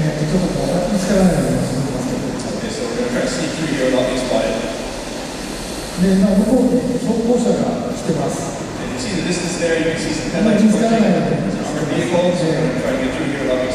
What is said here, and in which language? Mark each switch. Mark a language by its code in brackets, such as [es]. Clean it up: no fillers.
[ja] ちょっとこう見つからないようにしてますけど。 [en] Okay, so we're going to try to sneak through here without being spotted. [ja] で、向こうに装甲車が来てます。 [en] And you see the distance there, you can see some headlights approaching. There's armored vehicles, so we're going to try to get through here without being